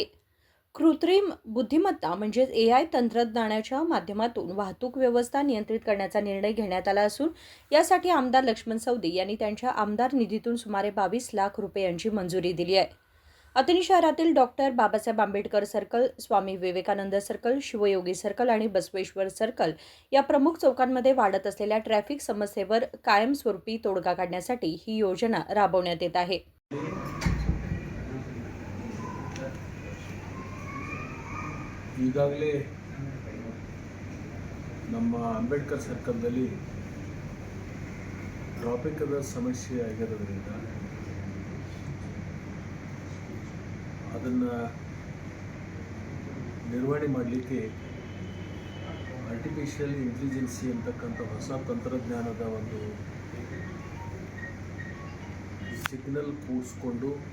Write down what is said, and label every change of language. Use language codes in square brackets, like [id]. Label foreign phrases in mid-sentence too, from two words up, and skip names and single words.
[mr] कृत्रिम बुद्धिमत्ता म्हणजेच एआय तंत्रज्ञानाच्या माध्यमातून वाहतूक व्यवस्था नियंत्रित करण्याचा निर्णय घेण्यात आला असून यासाठी आमदार लक्ष्मण सवदी यांनी त्यांच्या आमदार निधीतून सुमारे 22 लाख रुपयांची मंजुरी दिली आहे. अथणी शहरातील डॉक्टर बाबासाहेब आंबेडकर सर्कल, स्वामी विवेकानंद सर्कल, शिवयोगी सर्कल आणि बसवेश्वर सर्कल या प्रमुख चौकांमध्ये वाढत असलेल्या ट्रॅफिक समस्येवर कायमस्वरूपी तोडगा काढण्यासाठी ही योजना राबवण्यात येत आहे. [kn] ಈಗಾಗಲೇ ನಮ್ಮ ಅಂಬೇಡ್ಕರ್ ಸರ್ಕಲ್ನಲ್ಲಿ ಟ್ರಾಫಿಕ್ದ ಸಮಸ್ಯೆ ಆಗಿರೋದ್ರಿಂದ ಅದನ್ನು ನಿರ್ವಹಣೆ ಮಾಡಲಿಕ್ಕೆ [en] artificial intelligence [kn] ಅಂತಕ್ಕಂಥ ಹೊಸ ತಂತ್ರಜ್ಞಾನದ ಒಂದು ಸಿಗ್ನಲ್ ಕೂಡಿಸ್ಕೊಂಡು